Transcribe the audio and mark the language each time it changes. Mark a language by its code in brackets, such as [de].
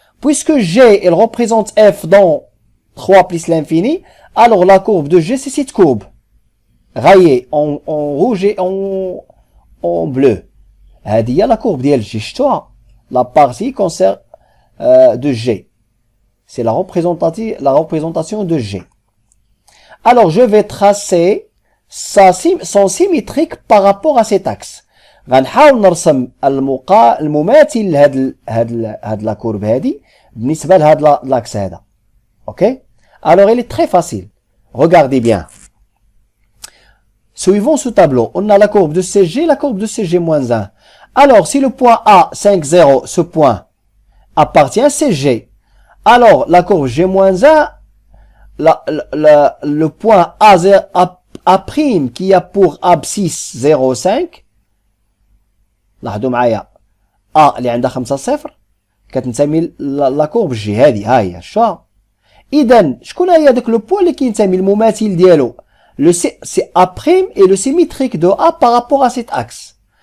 [fr] Puisque G, elle représente f dans 3 plus l'infini, alors la courbe de G, c'est cette courbe, rayée en rouge et en bleu. [ar] هذه هي [fr] la courbe [ar] ديال G. شفتوها [fr] la partie concerne de G. C'est la représentation de G. Alors je vais tracer son symétrique par rapport à cet axe. [ar] غنحاول نرسم المماثل لهاد [fr] la courbe [ar] هذه بالنسبة لهاد [fr] l'axe [ar] هذا. OK? [fr] Alors, il est très facile. Regardez bien. Suivons ce tableau. On a la courbe de CG, la courbe de CG-1. Alors, si le point A, 5, 0, ce point appartient à CG, alors la courbe G-1, le point A' qui a pour abscisse 0, 5, [ar] لاحظوا معايا A اللي عندها 5 0 كتنتمي la courbe G هذه ها هي شو إذن شكون هي داك لو بوان اللي كينتمي المماثل ديالو [fr] c'est A' et le symétrique de A par rapport à cet axe.